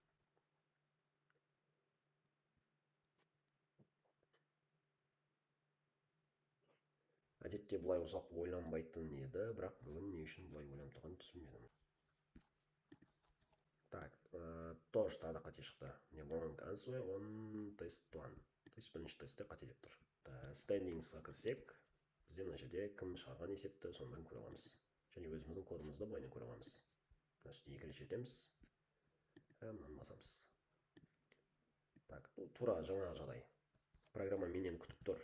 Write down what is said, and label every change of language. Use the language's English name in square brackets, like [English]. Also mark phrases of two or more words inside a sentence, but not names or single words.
[Kazakh] Әдетте бұлай ұзақ ойланбайтын еді, бірақ бүгін не үшін бұлай ойланып тұрғанын түсінбедім. Так, тоже тағы да қате шықты. Не [English] wrong answer on test 1. [Kazakh] То есть бірінші тестте қате деп тұр. Standings'a кірсек, бізде мына жерде кім шығарған есепті соның бәрін көре аламыз. Және өзіміздің кодымызды былайынан көре аламыз. Мына үстіне екі рет жетеміз. Мынаны басамыз. Так, тура жаңа жағдай. Программа менен күтіп тұр.